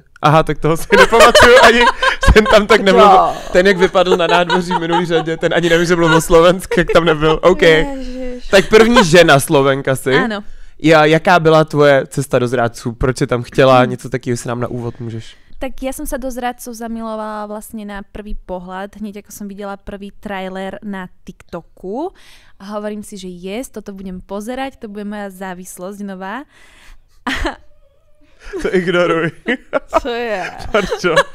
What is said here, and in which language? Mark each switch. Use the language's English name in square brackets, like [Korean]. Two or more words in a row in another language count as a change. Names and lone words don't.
[Czech] Aha, tak toho si nepamatuju ani, ten tam tak nemluvil. Ten, jak vypadl na nádvoří minulý řadě, ten ani neví, že mluvil slovensky, jak tam nebyl. OK. Ježiš. Tak první žena Slovenka si. [Slovak] Áno. [Czech] Jaká byla tvoje cesta do zrádců? Proč jsi tam chtěla? Něco takového si nám na úvod můžeš. [Slovak] Tak ja som sa do zradcov zamilovala vlastne na prvý pohľad, hneď ako som videla prvý trailer na TikToku a hovorím si, že toto budem pozerať, to bude moja závislosť nová. [Czech] To ignoruj. Co je? Parčo.